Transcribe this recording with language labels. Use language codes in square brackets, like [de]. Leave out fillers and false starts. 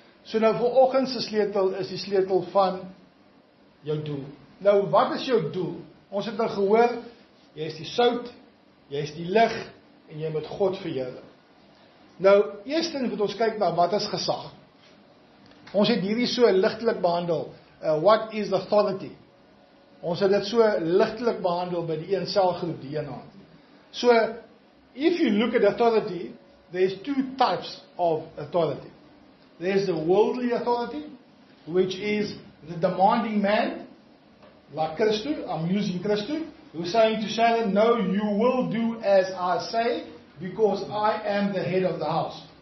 [af] So nou, vanoggend se sleutel is die sleutel van jou doel. Nou, wat is jou doel? Ons het nou gehoor, jy is die sout, jy is die lig, en jy moet God verheerlik. Nou, eerstens moet ons kyk na wat is gesag. Ons het hierdie so ligtelik behandel. [en] What is authority? [af] Ons het dit so ligtelik behandel by die een selgroep, die een hand. [en] So, if you look at authority, there is 2 types of authority. There is the worldly authority, which is the demanding man, like Christu, I'm using Christu, who's saying to Sharon, no, you will do as I say, because I am the head of the house.